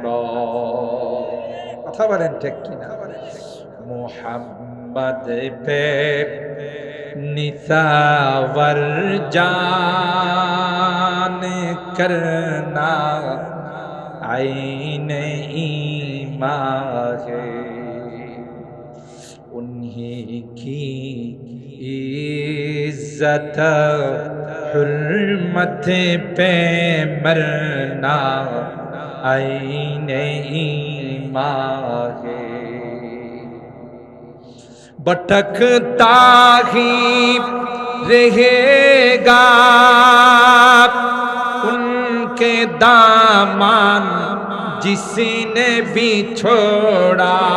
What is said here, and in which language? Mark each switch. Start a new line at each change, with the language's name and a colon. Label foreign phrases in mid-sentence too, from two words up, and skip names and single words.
Bangla: কথা বলেন ঠিক কিনা?
Urdu: محمد پہ نثار جان کرنا عین ایمان ہے, انہی کی عزت حرمت پہ مرنا عین ایمان ہے بھٹکتا ہی رہے گا ان کے دامان جس نے بھی چھوڑا